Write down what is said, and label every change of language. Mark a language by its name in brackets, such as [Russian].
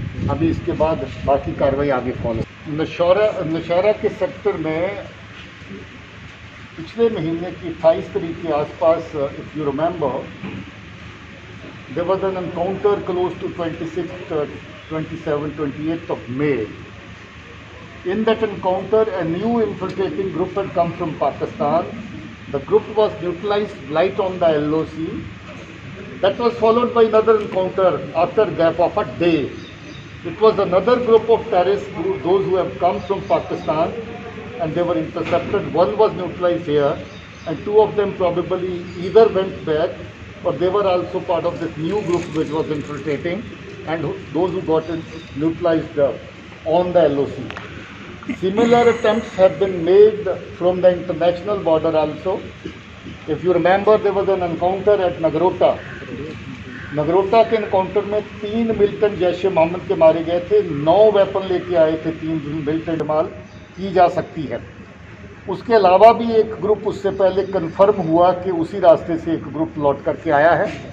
[Hindi] अभी इसके बाद बाकी कार्रवाई आगे फॉलो। नौशहरा के सेक्टर में पिछले महीने की 28 तारीख के आसपास, [English] If you remember, there was an encounter close to 26th, 27th, 28th of May. In that encounter, a new infiltrating group had come from Pakistan. The group was neutralized right on the LOC. That was followed by another encounter after gap of a day. It was another group of terrorists, those who have come from Pakistan, and they were intercepted. One was neutralized here, and two of them probably either went back or they were also part of this new group which was infiltrating, and those who got neutralized on the LOC. Similar attempts have been made from the international border also. If you remember, there was an encounter at Nagrota. [Hindi] Nagrota के encounter में 3 militant Jaish ए मोहम्मद के मारे गए थे, 9 weapon लेके आए थे, 3 militant माल की जा सकती है। उसके अलावा भी एक ग्रुप उससे पहले कंफर्म हुआ कि उसी रास्ते से एक ग्रुप लौट करके आया है।